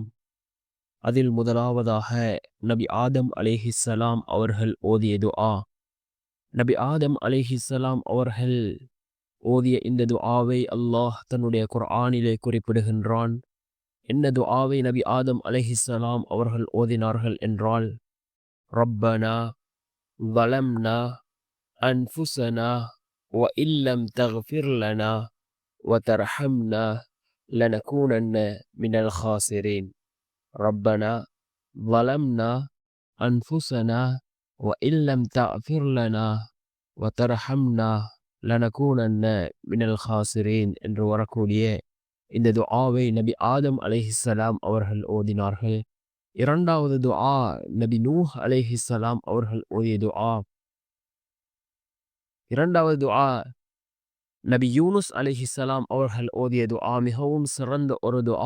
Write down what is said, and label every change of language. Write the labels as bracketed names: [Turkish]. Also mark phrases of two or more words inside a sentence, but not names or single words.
[Tamil] அதில் முதலாவதாக நபி ஆதம் அலைஹிஸ்ஸலாம் அவர்கள் ஓதிய துஆ. நபி ஆதம் அலைஹிஸ்ஸலாம் அவர்கள் ஓதிய இந்த துஆவை அல்லாஹ் தன்னுடைய குர்ஆனிலே குறிப்பிடுகின்றான். என்ன துஆவை நபி ஆதம் அலைஹிஸ்ஸலாம் அவர்கள் ஓதினார்கள் என்றால், [Arabic] ரப்பனா ظلمنا أنفسنا وإن لم تغفر لنا وترحمنا لنكونن من الخاسرين. ربنا ظلمنا أنفسنا وإن لم تغفر لنا وترحمنا لنكونن من الخاسرين [Tamil] என்று வரக்கூடிய இந்த துஆவை நபி ஆதம் அலைஹிஸ்ஸலாம் அவர்கள் ஓதினார்கள். இரண்டாவது துஆ நபி நூஹ் அலைஹிஸ்ஸலாம் அவர்கள் ஓதிய துஆ. இரண்டாவது துஆ நபி யூனுஸ் அலைஹிஸ்ஸலாம் அவர்கள் ஓதிய துஆ மிகவும் சிறந்த ஒரு துஆ.